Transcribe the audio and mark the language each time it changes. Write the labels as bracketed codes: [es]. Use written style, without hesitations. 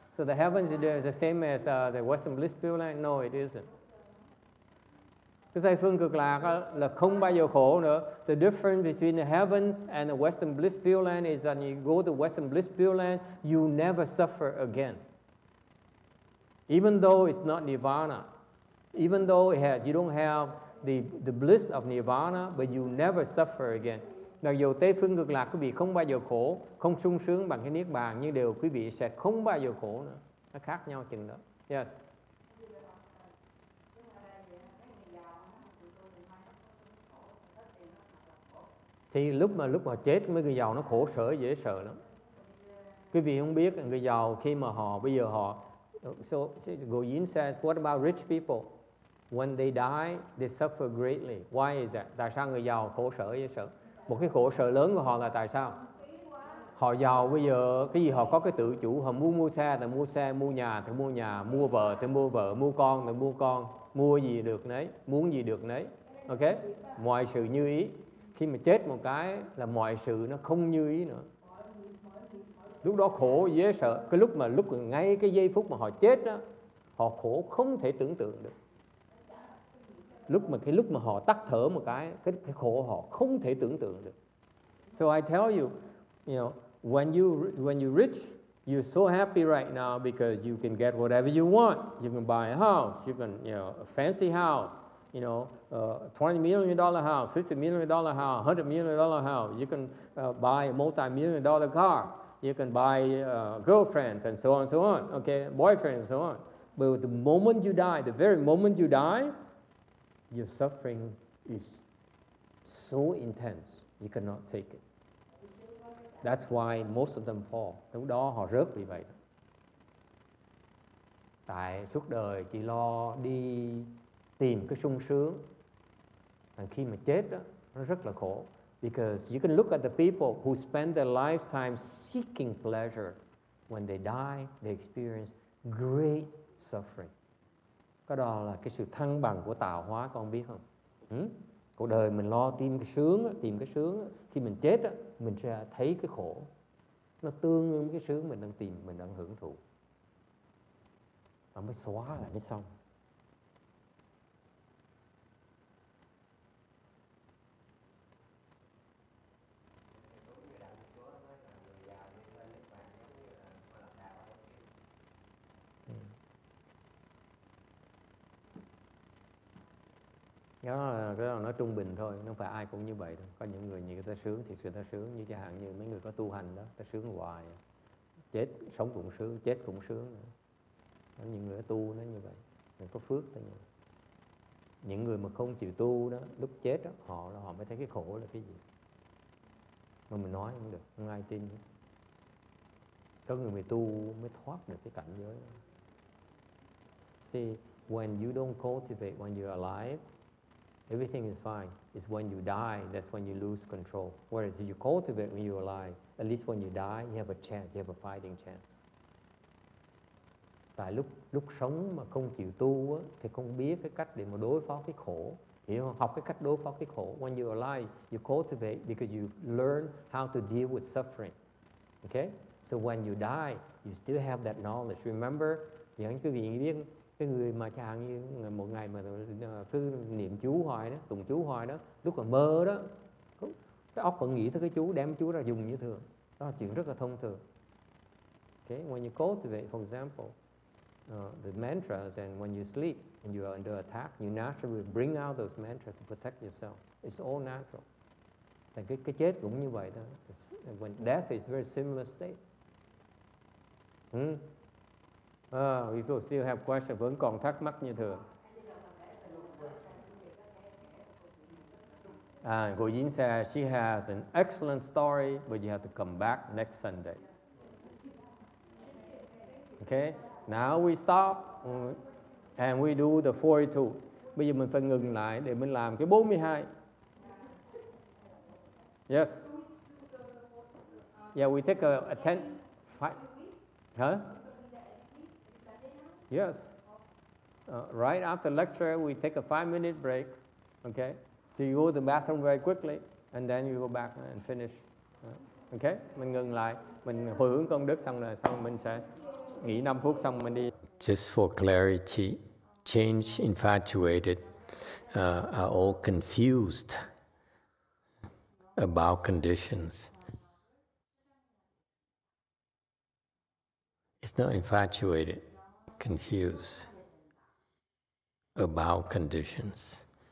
[en] So the heavens is the same as the Western Bliss Pure Land? No, it isn't. [vi] Cái Tây phương cực lạc là không bao giờ khổ nữa. [en] The difference between the heavens and the Western Bliss Pure Land is that you go to Western Bliss Pure Land, you never suffer again. Even though it's not nirvana, even though you don't have the bliss of nirvana, but you never suffer again. [vi] Mặc dù Tây phương cực lạc quý vị không bao giờ khổ, không sung sướng bằng cái niết bàn, nhưng đều quý vị sẽ không bao giờ khổ nữa. Nó khác nhau chừng đó. [en] Yes. [vi] Thì lúc mà chết mấy người giàu nó khổ sở dễ sợ lắm. Quý vị không biết người giàu khi mà bây giờ [en] so Goyin says, what about rich people? When they die, they suffer greatly. Why is that? [vi] Tại sao người giàu khổ sở dễ sợ? Một cái khổ sở lớn của họ là tại sao? Họ giàu bây giờ, cái gì họ có cái tự chủ, họ muốn mua xe thì mua xe, mua nhà thì mua nhà, mua vợ thì mua vợ, mua con thì mua con, mua gì được nấy, muốn gì được nấy. [en] Ok? [vi] Mọi sự như ý. Khi mà chết một cái là mọi sự nó không như ý nữa. Lúc đó khổ dễ sợ. Cái lúc ngay cái giây phút mà họ chết đó, họ khổ không thể tưởng tượng được. Lúc mà họ tắt thở một cái khổ họ không thể tưởng tượng được. [en] So I tell you, you know, when you rich, you're so happy right now because you can get whatever you want. You can buy a house, you can, a fancy house, $20 million house, $50 million house, $100 million house. You can buy a multi-million dollar car. You can buy girlfriends and so on, okay, boyfriends and so on. But the moment you die, the very moment you die, your suffering is so intense, you cannot take it. That's why most of them fall. [vi] Lúc đó họ rớt vì vậy. Tại suốt đời chỉ lo đi tìm cái sung sướng. Và khi mà chết đó, nó rất là khổ. [en] Because you can look at the people who spend their lifetime seeking pleasure. When they die, they experience great suffering. [vi] Cái đó là cái sự thăng bằng của tạo hóa, con biết không? Cuộc đời mình lo tìm cái sướng, khi mình chết á, mình sẽ thấy cái khổ. Nó tương ứng cái sướng mình đang tìm, mình đang hưởng thụ. Và mới xóa lại mới xong. Cái đó là nói trung bình thôi, không phải ai cũng như vậy đâu. Có những người ta sướng thì sự ta sướng, như chẳng hạn như mấy người có tu hành đó, ta sướng hoài, chết sống cũng sướng, chết cũng sướng nữa. Có những người tu nó như vậy, người có phước thôi. Những người mà không chịu tu đó, lúc chết đó, họ mới thấy cái khổ là cái gì. Mà mình nói không được, không ai tin. Có người tu mới thoát được cái cảnh giới đó. [en] See, when you don't cultivate when you're alive, everything is fine. It's when you die, that's when you lose control. Whereas if you cultivate when you're alive, at least when you die, you have a chance, you have a fighting chance. [vi] Tại lúc sống mà không chịu tu á, thì không biết cái cách để mà đối phó cái khổ. Hiểu không? Học cái cách đối phó cái khổ. [en] When you're alive, you cultivate because you learn how to deal with suffering. Okay? So when you die, you still have that knowledge. Remember, [vi] những quý vị biết cái người mà chẳng hạn như một ngày mà cứ niệm chú hoài đó, tụng chú hoài đó, lúc mà mơ đó, cái óc vẫn nghĩ tới cái chú, đem chú ra dùng như thường. Đó là chuyện rất là thông thường. [en] Okay? When you cultivate, for example, the mantras, and when you sleep and you are under attack, you naturally bring out those mantras to protect yourself. It's all natural. [vi] Thành cái chết cũng như vậy đó. [en] When death is very similar state. People still have questions, [vi] vẫn còn thắc mắc như thường. [en] Cô Yến says she has an excellent story, but you have to come back next Sunday. Okay, now we stop and we do the 42. [vi] Bây giờ mình phải ngừng lại để mình làm cái 42. [en] Yes. Yeah, we take a 10. Huh? Yes. Right after lecture, we take a 5-minute break. Okay. So you go to the bathroom very quickly, and then you go back and finish. Okay. [vi] Mình ngừng lại, mình hồi hướng công đức xong rồi, xong mình sẽ nghỉ 5 phút xong mình đi. [en] Just for clarity, change, infatuated are all confused about conditions. It's not infatuated, confused about conditions.